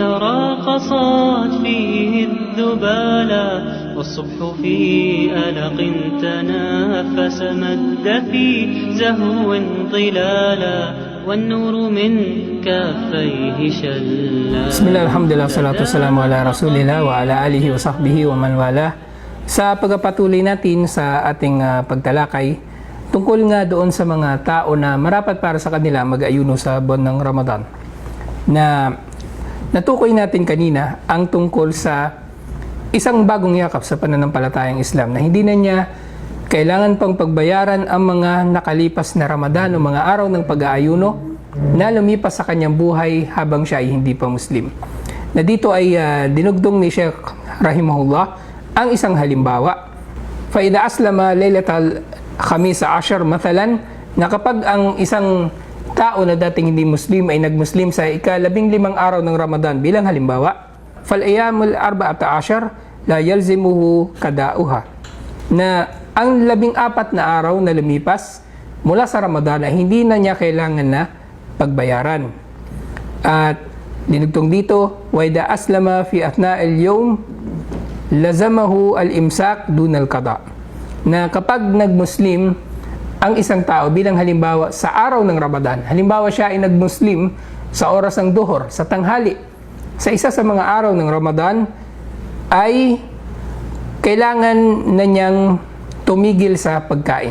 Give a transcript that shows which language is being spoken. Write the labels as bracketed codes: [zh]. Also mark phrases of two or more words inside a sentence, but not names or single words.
[ar] تراقصت فيه الذبالا والصبح في ألق تنافس مد في زهو ظلالا والنور من كافيه شلا. بسم الله الحمد لله والصلاة والسلام على رسول الله وعلى آله وصحبه ومن والاه. [tl] Sa pagpapatuloy natin sa ating pagtalakay tungkol nga doon sa mga tao na marapat para sa kanila mag-ayuno sa buwan ng Ramadan, na natukoy natin kanina ang tungkol sa isang bagong yakap sa pananampalatayang Islam na hindi na niya kailangan pang pagbayaran ang mga nakalipas na Ramadan o mga araw ng pag-aayuno na lumipas sa kanyang buhay habang siya ay hindi pa Muslim. Na dito ay dinugdong ni Sheikh rahimahullah ang isang halimbawa. [ar] فإذا أسلم ليلة الخامس عشر مثلا, [tl] na kapag ang isang tao na dating hindi Muslim ay nag-Muslim sa ika-15 araw ng Ramadan bilang halimbawa, [ar] فالأيام الأربعة عشر لا يلزمه قضاؤها, [tl] na ang 14 na araw na lumipas mula sa Ramadan ay hindi na niya kailangan na pagbayaran. At dinugtong dito, [ar] وإذا أسلم في أثناء اليوم لزمه الإمساك دون القضاء, [tl] na kapag nag-Muslim ang isang tao bilang halimbawa sa araw ng Ramadan, halimbawa siya ay nag-Muslim sa oras ng duhur, sa tanghali, sa isa sa mga araw ng Ramadan, ay kailangan na niyang tumigil sa pagkain.